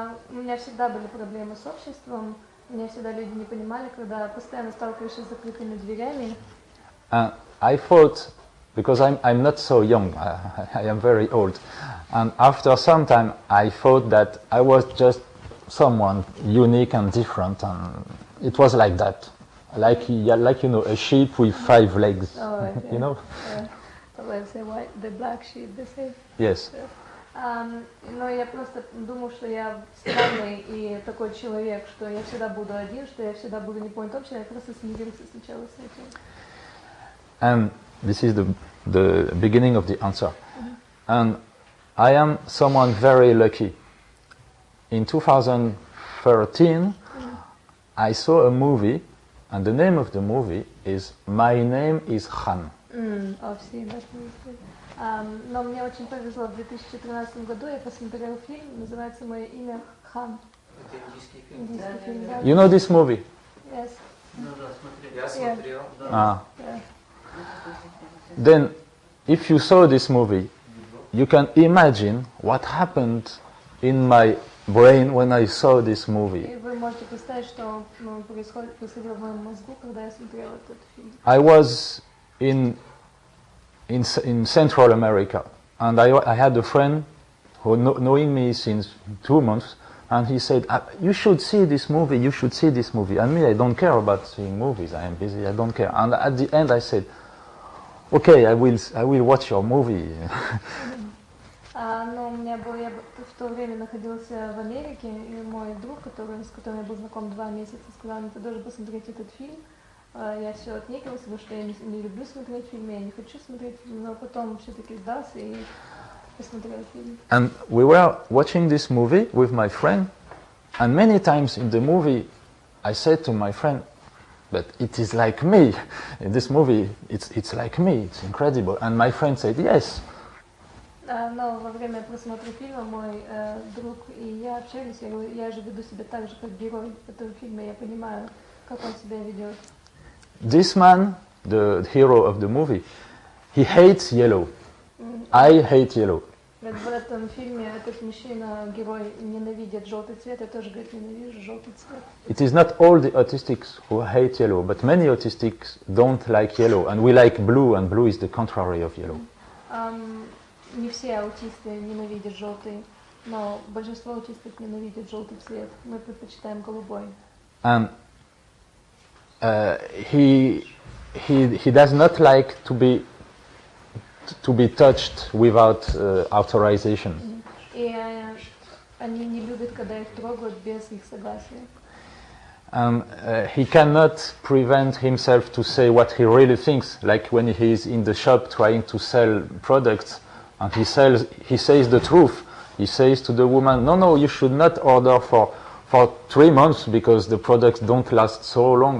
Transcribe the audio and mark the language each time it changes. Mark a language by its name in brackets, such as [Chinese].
[Russian] У меня всегда были проблемы с обществом. Меня всегда люди не понимали, когда постоянно сталкиваешься с закрытыми дверями. [English] I thought, because I'm not so young, I am very old, and after some time I thought that I was just someone unique and different, and it was like that, like you know, a sheep with 5 legs, you know. Let's say the black sheep, they say. Yes. [Russian] Но я просто думал, что я странный и такой человек, что я всегда буду один, что я всегда буду не понят общее, я просто смирился сначала с этим. [English] And this is the beginning of the answer. And I am someone very lucky. In 2013, I saw a movie, and the name of the movie is My Name is Han. I've seen that movie. [Russian] Но мне очень повезло, в 2013 году я посмотрела фильм, называется «Мое имя Хан». Это индийский фильм. Индийский фильм, да. [English] You know this movie? Yes. [Russian] Ну да, смотрели. Я смотрел. Да. [English] Then, if you saw this movie, you can imagine what happened in my brain when I saw this movie. [Russian] И вы можете представить, что происходило в моем мозгу, когда я смотрела этот фильм. [English] I was in Central America, and I had a friend who knowing me since 2 months, and he said, you should see this movie, you should see this movie. And me, I don't care about seeing movies, I am busy, I don't care. And at the end I said, okay, I will watch your movie. [Russian] Но у меня был, я в то время находился в Америке, и мой друг, с которым я был знаком 2 месяца, сказал, ты должен посмотреть этот фильм. Я все отнекивалась, потому что я не люблю смотреть фильмы, я не хочу смотреть фильмы, но потом все-таки сдался и посмотрел фильм. [English] And we were watching this movie with my friend, and many times in the movie I said to my friend, but it is like me. In this movie, it's like me, it's incredible. And my friend said, yes. [Russian] Но во время просмотра фильма мой друг и я общались, я говорю, я же веду себя так же, как герой этого фильма, я понимаю, как он себя ведет. [English] This man, the hero of the movie, he hates yellow. I hate yellow. [Russian] В этом фильме этот мужчина, герой, ненавидит желтый цвет, я тоже, говорит, ненавижу желтый цвет. [English] It is not all the autistics who hate yellow, but many autistics don't like yellow, and we like blue, and blue is the contrary of yellow. [Russian] Не все аутисты ненавидят желтый, но большинство аутистов ненавидят желтый цвет. Мы предпочитаем голубой. [English] And he does not like to be touched without authorization. [Russian] И они не любят, когда их трогают без их согласия. [English] And he cannot prevent himself to say what he really thinks, like when he is in the shop trying to sell products, and he says the truth. He says to the woman, no, you should not order for 3 months because the products don't last so long.